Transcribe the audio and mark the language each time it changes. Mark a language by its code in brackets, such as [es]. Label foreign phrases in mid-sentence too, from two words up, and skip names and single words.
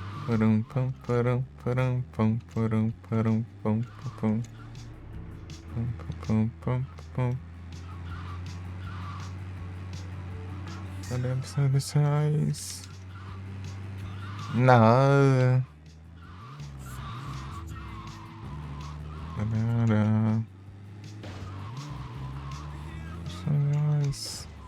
[pt] Param, pam, param, param, pam, param, param, pam, pam, pam, pam, pam, pam. Soluções. Nada. Soluções.